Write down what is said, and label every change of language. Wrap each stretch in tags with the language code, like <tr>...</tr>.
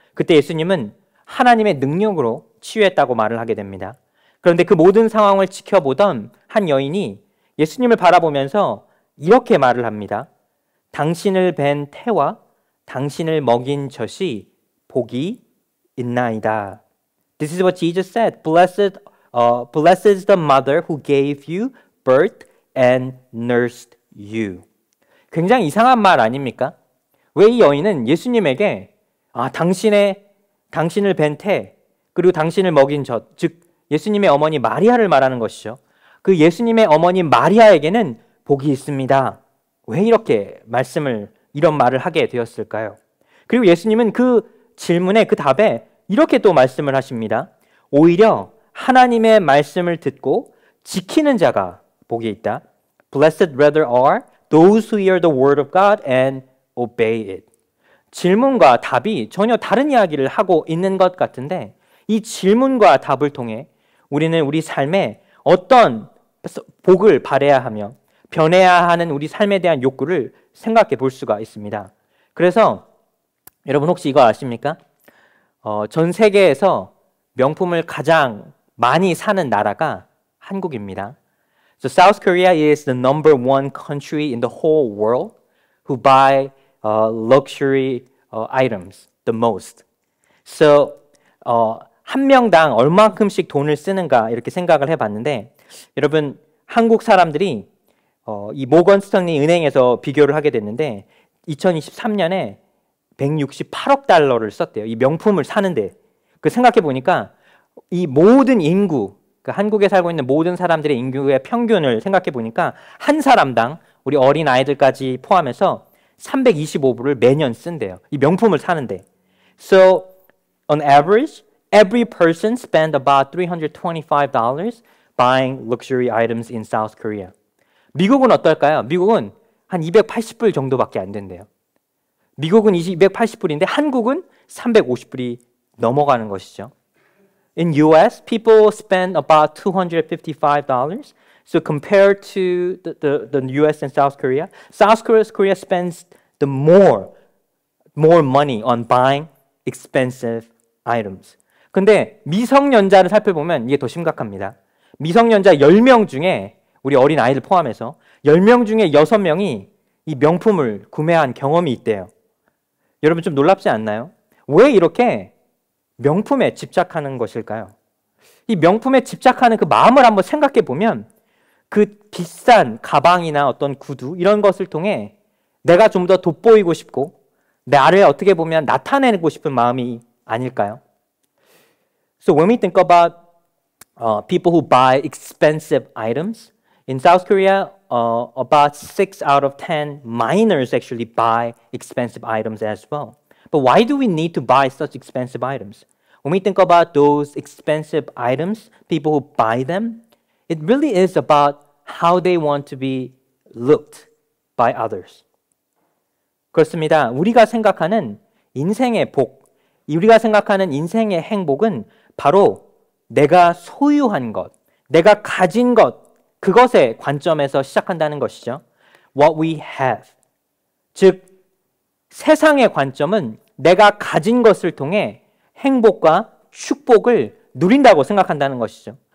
<ko>그때 예수님은 하나님의 능력으로 치유했다고 말을 하게 됩니다. 그런데 그 모든 상황을 지켜보던 한 여인이 예수님을 바라보면서 이렇게 말을 합니다. 당신을 뵌 태와 당신을 먹인 젖이 복이 있나이다.</ko> <en>This is what Jesus said. Blessed is the mother who gave you birth and nursed you.</en> <ko>굉장히 이상한 말 아닙니까? 왜 이 여인은 예수님에게 당신을 뵌 태 그리고 당신을 먹인 젖, 즉 예수님의 어머니 마리아를 말하는 것이죠. 그 예수님의 어머니 마리아에게는 복이 있습니다. 왜 이렇게 이런 말을 하게 되었을까요? 그리고 예수님은 그 질문에 그 답에 이렇게 또 말씀을 하십니다. 오히려 하나님의 말씀을 듣고 지키는 자가 복이 있다.</ko> <en>Blessed rather are those who hear the word of God and obey it.</en> <ko>질문과 답이 전혀 다른 이야기를 하고 있는 것 같은데 이 질문과 답을 통해 우리는 우리 삶에 어떤 복을 바라야 하며 변해야 하는 우리 삶에 대한 욕구를 생각해 볼 수가 있습니다. 그래서 여러분 혹시 이거 아십니까? 전 세계에서 명품을 가장 많이 사는 나라가 한국입니다.</ko> <en>So South Korea is the number one country in the whole world who buy luxury items the most.</en> <ko>So 한 명당 얼마큼씩 돈을 쓰는가 이렇게 생각을 해봤는데 여러분 한국 사람들이 이 모건 스탠리 은행에서 비교를 하게 됐는데 2023년에 168억 달러를 썼대요. 이 명품을 사는데. 그 생각해 보니까 이 모든 인구, 그 한국에 살고 있는 모든 사람들의 인구의 평균을 생각해 보니까 한 사람당 우리 어린 아이들까지 포함해서 325불을 매년 쓴대요. 이 명품을 사는데.</ko> <en>So, on average, every person spent about $325 buying luxury items in South Korea.</en> <ko>미국은 어떨까요? 미국은 한 280불 정도밖에 안 된대요. 미국은 280불인데 한국은 350불이 넘어가는 것이죠.</ko> <en>In US, people spend about $255. So compared to the US and South Korea spends the more money on buying expensive items.</en> <ko>근데 미성년자를 살펴보면 이게 더 심각합니다. 미성년자 10명 중에 우리 어린 아이들 포함해서 10명 중에 6명이 이 명품을 구매한 경험이 있대요. 여러분 좀 놀랍지 않나요? 왜 이렇게 명품에 집착하는 것일까요? 이 명품에 집착하는 그 마음을 한번 생각해 보면 그 비싼 가방이나 어떤 구두 이런 것을 통해 내가 좀 더 돋보이고 싶고 나를 어떻게 보면 나타내고 싶은 마음이 아닐까요?</ko> <en>So when we think about people who buy expensive items, in South Korea, about 6 out of 10 minors actually buy expensive items as well. But why do we need to buy such expensive items? When we think about those expensive items, people who buy them, it really is about how they want to be looked by others.</en> <ko>그렇습니다. 우리가 생각하는 인생의 복, 우리가 생각하는 인생의 행복은 바로 내가 소유한 것, 내가 가진 것, 그것의 관점에서 시작한다는 것이죠.</ko> <en>What we have.</en> <ko>즉, 세상의 관점은 내가 가진 것을 통해 행복과 축복을 누린다고 생각한다는 것이죠.</ko>